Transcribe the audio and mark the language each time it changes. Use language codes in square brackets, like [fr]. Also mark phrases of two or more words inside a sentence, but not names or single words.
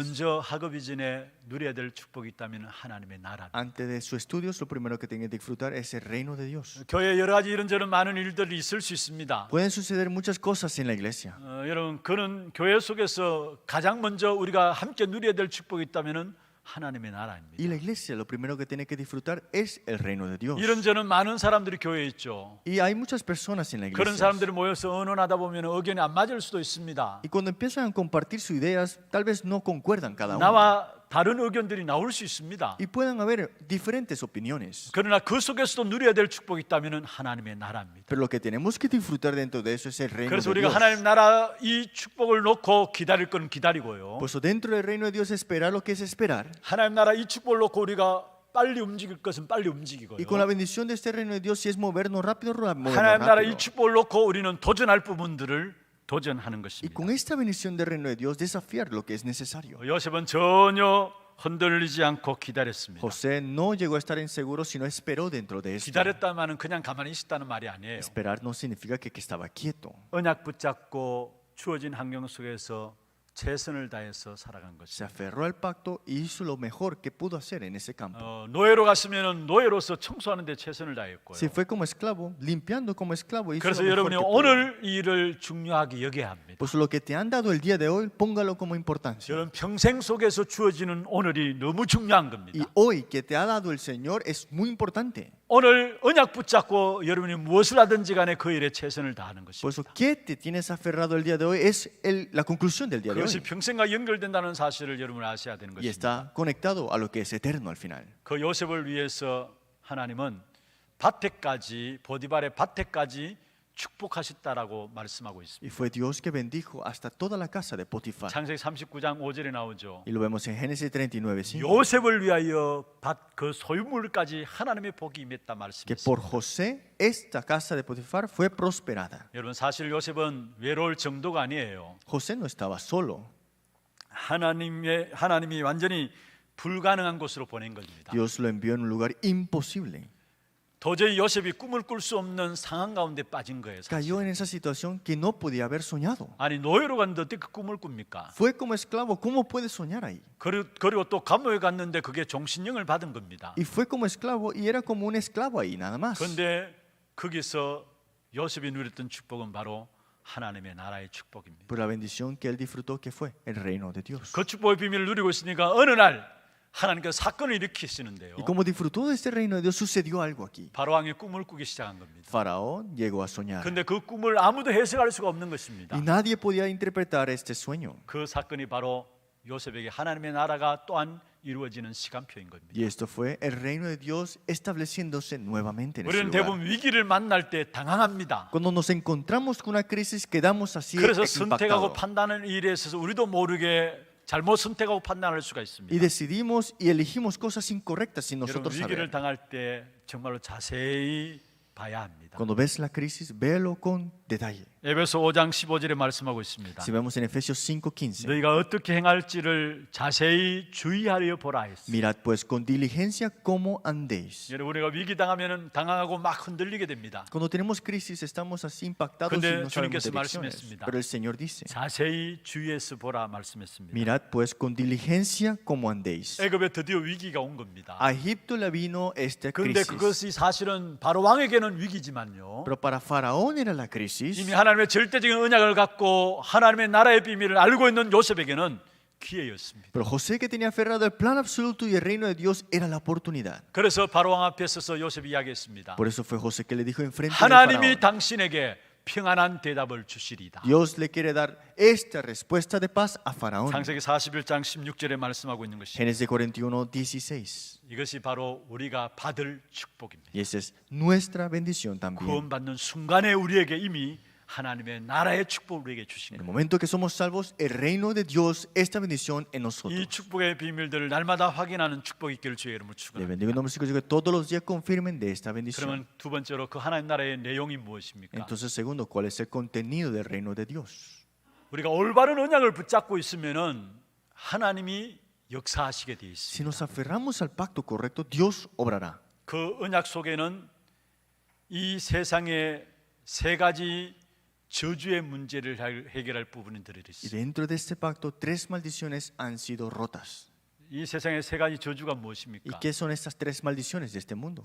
[ko] 먼저 학업 이전에 누려야 될 축복이 있다면 하나님의 나라. [es] Antes de sus estudios, lo primero que tienen que disfrutar es el reino de Dios. [ko] 교회 여러 가지 이런저런 많은 일들이 있을 수 있습니다. [es] Pueden suceder muchas cosas en la iglesia. [ko] 여러분 그는 교회 속에서 가장 먼저 우리가 함께 누려야 될 축복이 있다면은 하나님의 나라입니다. [es] Y la iglesia lo primero que tiene que disfrutar es el reino de Dios. [ko] 이런저런 많은 사람들이 교회에 있죠. [es] Y hay muchas personas en la [ko] 그런 [es] iglesia. [ko] 사람들이 모여서 언언하다 보면 의견이 안 맞을 수도 있습니다. [es] Y cuando empiezan a compartir sus ideas, tal vez no concuerdan cada uno. [ko] 나와 다른 의견들이 나올 수 있습니다. [es] Y pueden haber diferentes opiniones. [ko] 그러나 그 속에서도 누려야 될 축복이 있다면 하나님의 나라입니다. [es] Pero lo que tenemos que disfrutar dentro de eso es el reino [ko] 그래서 [es] de [ko] 우리가 [es] Dios. [ko] 하나님 나라 이 축복을 놓고 기다릴 건 기다리고요. [es] Por eso dentro del reino de Dios esperar lo que es esperar. [ko] 하나님 나라 이 축복을 놓고 우리가 빨리 움직일 것은 빨리 움직이고요. [es] Y con la bendición de este reino de Dios, si es movernos rápido, movernos [ko] 하나님 나라 이 [es] rápido. [ko] 축복을 놓고 우리는 도전할 부분들을 도전하는 [es] Y [ko] 것입니다. [es] con esta bendición del reino de Dios, desafiar lo que es necesario. [ko] 요셉은 전혀 흔들리지 않고 기다렸습니다. [es] José no llegó a estar inseguro, sino esperó dentro de esto. [ko] 기다렸다마는 그냥 가만히 있었다는 말이 아니에요. [es] Esperar no significa que estaba quieto, [ko] 언약 붙잡고 주어진 환경 속에서 최선을 다해서 살아간 [es] se [ko] 것입니다. [es] aferró al pacto y hizo lo mejor que pudo hacer en ese campo. [ko] 노예로 갔으면 노예로서 청소하는 데 최선을 다했고요. [es] Si fue como esclavo, limpiando como esclavo, hizo [ko] 그래서 [es] lo mejor [ko] 여러분이 [es] que pudo. [ko] 오늘 이 일을 중요하게 여겨야 합니다. [es] Pues lo que te han dado el día de hoy, póngalo como importancia. [ko] 여러분 평생 속에서 주어지는 오늘이 너무 중요한 [es] Y [ko] 겁니다. [es] hoy que te ha dado el Señor es muy importante. [ko] 오늘 언약 붙잡고 여러분이 무엇을 하든지 간에 그 일에 최선을 다하는 [es] Por [ko] 것입니다. [es] eso, ¿qué te tienes aferrado el día de hoy? Es la conclusión del día de [ko] 그것이 [es] hoy. [ko] 평생과 연결된다는 사실을 여러분 아셔야 되는 [es] Y [ko] 것입니다. [es] está conectado a lo que es eterno al final. [ko] 그 요셉을 위해서 하나님은 밭에까지 보디발의 밭에까지 축복하셨다라고 말씀하고 [es] Y [ko] 있습니다. [es] fue Dios que bendijo hasta toda la casa de Potifar. [ko] 창세기 39장 5절에 나오죠. [es] Y lo vemos en Génesis 39, 5. [ko] 요셉을 위하여 밭 그 소유물까지 하나님의 복이 임했다 [es] Que por [ko] 말씀했습니다. [es] José, esta casa de Potifar fue prosperada. [ko] 여러분 사실 요셉은 외로울 정도가 아니에요. [es] José no estaba solo. [ko] 하나님이 완전히 불가능한 곳으로 보낸 겁니다. [es] Dios lo envió en un lugar imposible. [ko] 도저히 요셉이 꿈을 꿀 수 없는 상황 가운데 빠진 거예요. 사실. [es] Cayó en esa situación que no podía haber soñado. [ko] 아니 노예로 갔는데 어떻게 그 꿈을 꿉니까? [es] Fue como esclavo, ¿cómo puede soñar ahí? [ko] 그리고 또 감옥에 갔는데 그게 종신형을 받은 겁니다. [es] Y fue como esclavo y era como un esclavo ahí, nada más. [ko] 그런데 거기서 요셉이 누렸던 축복은 바로 하나님의 나라의 축복입니다. [es] Por la bendición que él disfrutó, que fue el reino de Dios. [ko] 그 축복의 비밀을 누리고 있으니까 어느 날 하나님께서 사건을 일으키시는데요. [es] Y como disfrutó de este reino de Dios, sucedió algo aquí. [ko] 바로 왕이 꿈을 꾸기 시작한 겁니다. [es] Faraón llegó a soñar. [ko] 그런데 그 꿈을 아무도 해석할 수가 없는 것입니다. [es] Y nadie podía interpretar este sueño. [ko] 그 사건이 바로 요셉에게 하나님의 나라가 또한 이루어지는 시간표인 겁니다. [es] Y esto fue el reino de Dios estableciéndose nuevamente en ese [ko] 우리는 [es] lugar. [ko] 대부분 위기를 만날 때 당황합니다. [es] Cuando nos encontramos con una crisis, quedamos así [ko] 그래서 선택하고 [es] impactados. [ko] 판단하는 일에 있어서 우리도 모르게 잘못 선택하고 판단할 수가 [es] Y [ko] 있습니다. [es] decidimos y elegimos cosas incorrectas sin [ko] 여러분 [es] nosotros [ko] 위기를 [es] saber. [ko] 당할 때 정말로 자세히 봐야 합니다. [es] Cuando ves la crisis, véelo con detalle. [ko] 에베소 5장 15절에 말씀하고 있습니다. [es] Si vemos en Efesios 5:15, [ko] 너희가 어떻게 행할지를 자세히 주의하려 보라 했습니다. [es] mirad pues con diligencia cómo andéis. [ko] 여러분 우리가 위기 당하면은 당황하고 막 흔들리게 됩니다. [es] Cuando tenemos crisis estamos así impactados y [ko] 근데 [es] no sabemos [ko] 주님께서 [es] direcciones. [ko] 말씀했습니다. [es] Pero el Señor dice, [ko] 자세히 주의해서 보라 말씀했습니다. [es] mirad pues con diligencia cómo andéis. [ko] 애굽에 드디어 위기가 온 겁니다. [es] A Egipto le vino esta [ko] 그런데 [es] crisis. [ko] 그것이 사실은 바로 왕에게는 위기지만요. [es] Pero para Faraón era la crisis. [ko] 이미 하나님의 절대적인 언약을 갖고 하나님의 나라의 비밀을 알고 있는 요셉에게는 기회였습니다. [es] Pero José, que tenía aferrado el plan absoluto y el reino de Dios, era la oportunidad. [ko] 그래서 바로 왕 앞에 서서 요셉이 이야기했습니다. [es] Por eso fue José que le dijo enfrente del [ko] 하나님이 [es] faraón, [ko] 당신에게 평안한 대답을 주시리이다. [es] Dios le quiere dar esta respuesta de paz a Faraón. [ko] 창세기 41장 16절에 말씀하고 있는 것이 [es] Génesis 41:16. [ko] 이것이 바로 우리가 받을 축복입니다. [es] Y esa es nuestra bendición también. [ko] 구원받는 순간에 우리에게 이미 하나님의 나라의 축복을 우리에게 주신 [es] En el [ko] 겁니다. [es] momento que somos salvos, el reino de Dios, esta bendición en [ko] 이 [es] nosotros. [ko] 축복의 비밀들을 날마다 확인하는 축복이 있기를 주의 이름으로 [es] Le [ko] 축원합니다. [es] bendigo en nombre de Jesús, que todos los días confirmen de esta bendición. [ko] 그러면 두 번째로 그 하나님 나라의 내용이 무엇입니까? [es] Entonces, segundo, ¿cuál es el contenido del reino de Dios? [ko] 우리가 올바른 언약을 붙잡고 있으면은 하나님이 역사하시게 돼 [es] Si [ko] 있습니다. [es] nos aferramos al pacto correcto, Dios obrará. [ko] 그 언약 속에는 이 세상의 세 가지 저주의 문제를 해결할 부분이 들어 [es] Y [ko] 있습니다. [es] dentro de este pacto, 3 maldiciones han sido rotas. [ko] 이 세상의 세 가지 저주가 [es] ¿Y [ko] 무엇입니까? [es] qué son estas 3 maldiciones de este mundo?